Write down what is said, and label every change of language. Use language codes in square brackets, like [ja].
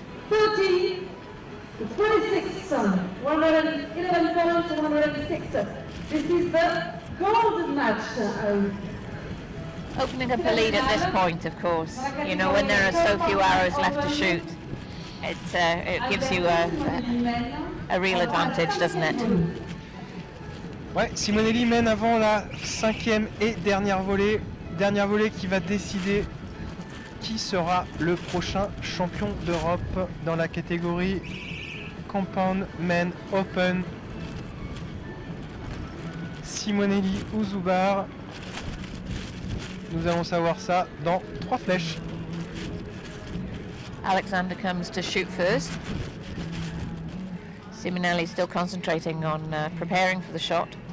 [en] 30 to 26, 111 points, 106. This is the gold match. Opening up a lead at this point, of course, you know, when there are so few arrows left to shoot, it gives you a real advantage, doesn't it? [fr] Ouais, Simonelli mène avant la 5e et dernière volée qui va décider qui sera le prochain champion d'Europe dans la catégorie Compound Men Open. Simonelli ou Zubar. Nous allons savoir ça dans 3 flèches. [en] Alexander comes to shoot first. Simonelli still concentrating on preparing for the shot.